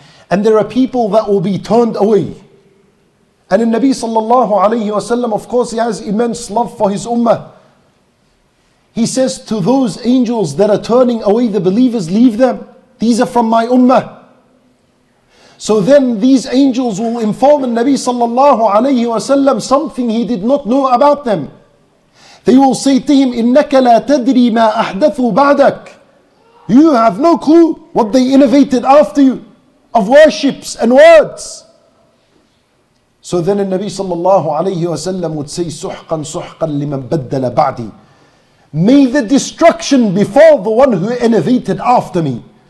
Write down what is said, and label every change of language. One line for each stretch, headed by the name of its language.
English: And there are people that will be turned away. And in Nabi sallallahu alayhi wasallam, of course, he has immense love for his ummah. He says to those angels that are turning away the believers, leave them. These are from my ummah. So then these angels will inform Nabi sallallahu alayhi wasallam something he did not know about them. They will say to him,
Arabic: إِنَّكَ لَا تَدْرِي مَا أَحْدَثُوا بَعْدَكَ.
English: You have no clue what they innovated after you of worships and words. So then the Nabi sallallahu alayhi wasallam would say,
Arabic: سُحْقًا سُحْقًا لِمَنْ بَدَّلَ بَعْدِي.
English: May the destruction befall the one who innovated after me.